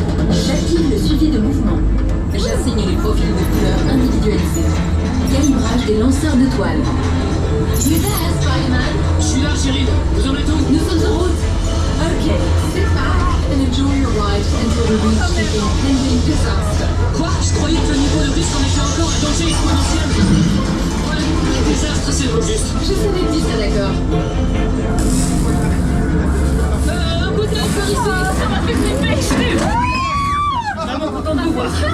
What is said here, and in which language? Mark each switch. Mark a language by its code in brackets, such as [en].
[fr] J'active le suivi de mouvement. J'assigne les profils de couleurs individualisés. Calibrage des lanceurs de toiles. Tu es là, Spider-Man? Je suis là, chérie. Vous en êtes où? Nous sommes en route. [en] Ok, sit back and enjoy your ride until we reach the impending disaster. [fr] Quoi? Je croyais que le niveau de risque en était encore un danger exponentiel. Ouais, le désastre, c'est le mot juste. Je savais que tu serais d'accord. Un coup de main par ici. Ça m'a fait flipper, je suis vraiment content de vous voir.